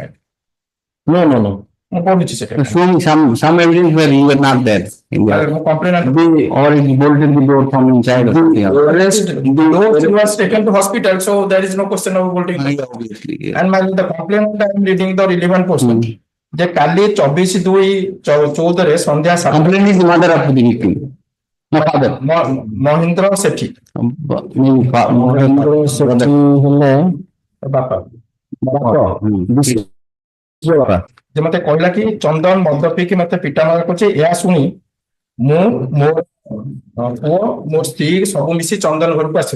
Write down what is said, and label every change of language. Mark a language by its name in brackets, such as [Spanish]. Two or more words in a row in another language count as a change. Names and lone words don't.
[English] no. Show me some evidence where you were not there. In the, Complainant. or it bolted the door from inside or something else. The was taken to hospital, so there is no question of bolting. Obviously, yeah. And the complainant, I am reading the relevant portion. [Odia] ଯେ କାଲି 24/2/14 ରେ ସନ୍ଧ୍ୟା 7 [English] Complaint is the mother of the victim. No father. [Odia] ମହେନ୍ଦ୍ର ସେଠୀ ମହେନ୍ଦ୍ର ସେଠୀ ହେଲେ ବାପା ବାପା ଯେ ମତେ କହିଲା କି ଚନ୍ଦନ ମଦ ପିଇକି ମତେ ପିଟାମରା କରୁଛି। ଏହା ଶୁଣି ମୁଁ ମୋ ପୁଅ ମୋ ସ୍ତ୍ରୀ ସବୁ ମିଶି ଚନ୍ଦନ ଘରକୁ ଆସିଲୁ।